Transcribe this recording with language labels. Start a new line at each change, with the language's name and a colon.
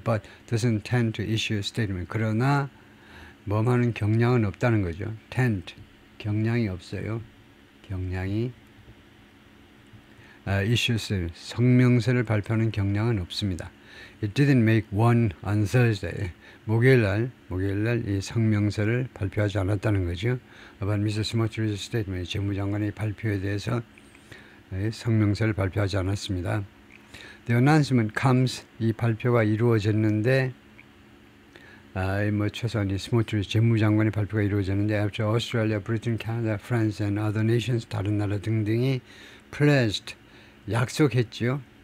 English: But doesn't tend to issue a statement.
Korean: 그러나 뭐하는 경향은 없다는 거죠. tend, 경향이 없어요. 경향이
English: issue statement,
Korean: 성명서를 발표하는 경향은 없습니다.
English: It didn't make one on Thursday.
Korean: 목요일날 이 성명서를 발표하지 않았다는 거죠.
English: About Mr. Smotrich's statement,
Korean: 재무장관의 발표에 대해서 성명서를 발표하지 않았습니다.
English: The announcement comes,
Korean: 이 발표가 이루어졌는데 뭐 최소한 이 스모트리치 재무장관의 발표가 이루어졌는데
English: after Australia, Britain, Canada, France and other nations,
Korean: 다른 나라 등등이
English: pledged,
Korean: 약속했죠.